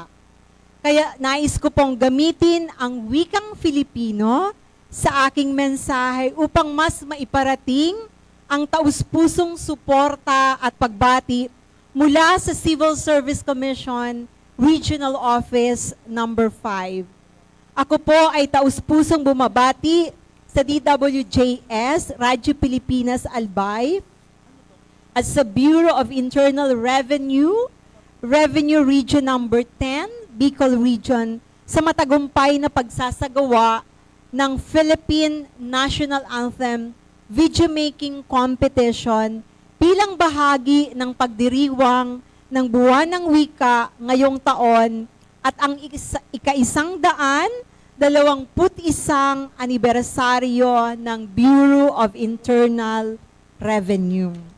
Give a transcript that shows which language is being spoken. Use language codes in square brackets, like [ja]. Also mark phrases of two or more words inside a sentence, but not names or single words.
[tl] Kaya nais ko pong gamitin ang wikang Filipino sa aking mensahe upang mas maiparating ang taus-pusong suporta at pagbati mula sa Civil Service Commission Regional Office Number 5. Ako po ay taus-pusong bumabati sa DWJS, Radyo Pilipinas Albay, at sa Bureau of Internal Revenue, Revenue Region Number 10, Bicol Region, sa matagumpay na pagsasagawa ng Philippine National Anthem Video Making Competition bilang bahagi ng pagdiriwang ng Buwan ng Wika ngayong taon at ang ika-121 anibersaryo ng Bureau of Internal Revenue.